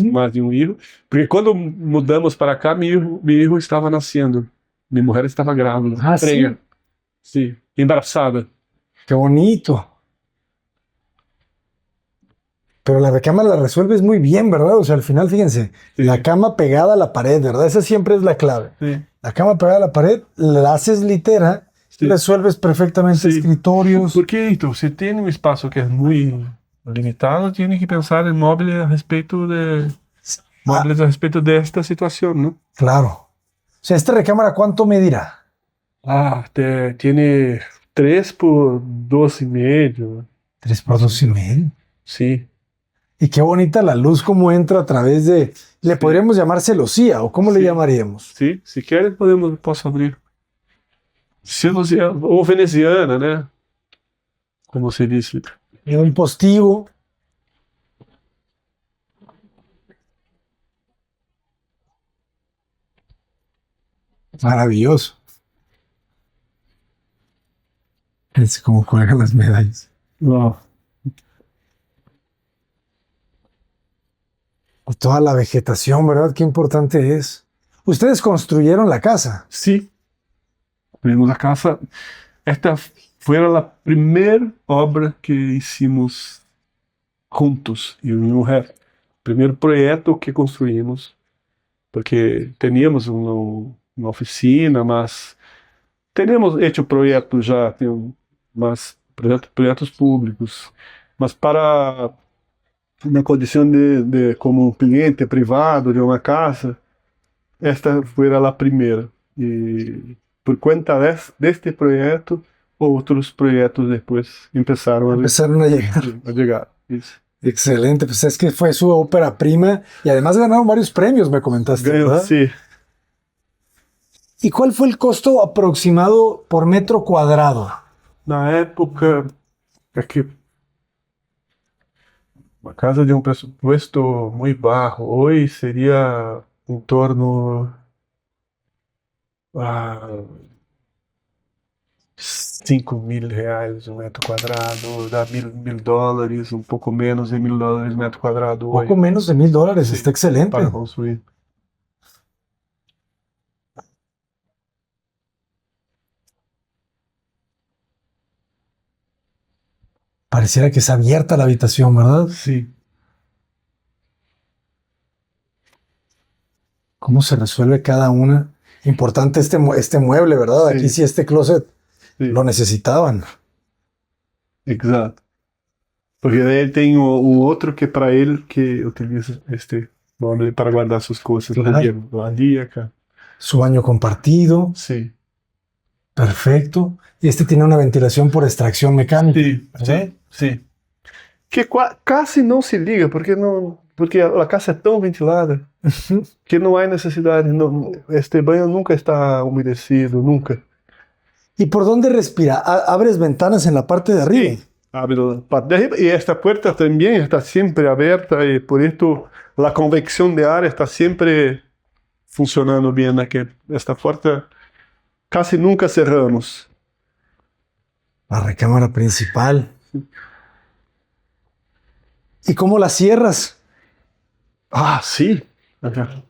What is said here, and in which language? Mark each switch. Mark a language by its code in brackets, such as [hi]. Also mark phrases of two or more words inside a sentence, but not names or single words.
[pt] Ujú. mais de um filho, porque quando mudamos para cá, meu filho estava nascendo. Minha mulher estava grávida. [es] Ah, sí. [pt] Prenha. Sim, embaraçada. [es] Qué bonito. Pero la recámara la resuelves muy bien, ¿verdad? O sea, al final, fíjense, Sí. la cama pegada a la pared, ¿verdad? Esa siempre es la clave. [pt] Sim. [es] La cama pegada a la pared, la haces litera y Sí. resuelves perfectamente Sí. escritorios. [pt] Porque, então, se tem um espaço que é muito limitado, tem que pensar em móveis a respeito de Ah, móveis a respeito desta situação, não? [es] claro. O sea, ¿esta recámara cuánto medirá? Ah, tiene 3 por 2,5. 3 por 2,5. [pt] Sim. [es] Y qué bonita la luz como entra a través de... Le Sí. podríamos llamar celosía, ¿o cómo le Sí. llamaríamos? [pt] Sim, se quer, posso abrir. Celosiana, ou veneziana, né? Como se diz. [es] Y un postigo. Maravilloso. Es como cuelgan las medallas. Uau. Y toda la vegetación, ¿verdad? Qué importante es. Ustedes construyeron la casa. [pt] Sim. Vimos a casa. Esta foi a primeira obra que hicimos juntos, eu e minha mulher. Primeiro projeto que construímos, porque teníamos uma oficina, mas temos hecho projetos já, mas projetos públicos, mas para na condição de como um cliente privado de uma casa, esta foi a primeira. E por conta deste projeto, outros projetos depois começaram [es] Empezaron a llegar. [pt] a chegar. Isso. [es] Excelente. Pues es que fue su ópera prima y además ganaron varios premios, me comentaste, [pt] Ganhou, [es] ¿verdad? [pt] sim. [es] ¿Y cuál fue el costo aproximado por metro cuadrado? [pt] Na época, é que uma casa de um presupuesto muito baixo, hoje seria em torno a R$ 5.000 um metro quadrado, dá mil dólares, um pouco menos de $1.000 metro quadrado [es] Poco [pt] hoje [es] menos de $1,000. Sí, Está excelente. [pt] para construir. [es] Pareciera que es abierta la habitación, ¿verdad? [pt] Sim, [es] ¿Cómo se resuelve cada una? Importante este mueble, ¿verdad? Sí. Aquí sí este closet [pt] sim, [es] lo necesitaban. [pt] exato. Porque daí ele tem o outro que é para ele que utiliza este móvel para guardar suas coisas. [es] Claro. [pt] Ali, [es] acá. Su baño compartido, [pt] Sim. [es] perfecto. Y este tiene una ventilación por extracción mecánica. [pt] Sim, [es] ¿verdad? [pt] sim. Que quase não se liga, porque a casa é tão ventilada que não há necessidade. Este banho nunca está umedecido, nunca. ¿Y por dónde respira? ¿Abres ventanas en la parte de arriba? Sim, abre a parte de arriba e esta porta também está sempre aberta e por isso a convecção de ar está sempre funcionando bem aqui. Esta porta casi nunca cerramos. [es] La recámara principal. ¿Y cómo la cierras? [pt] Ah, sim. Acá.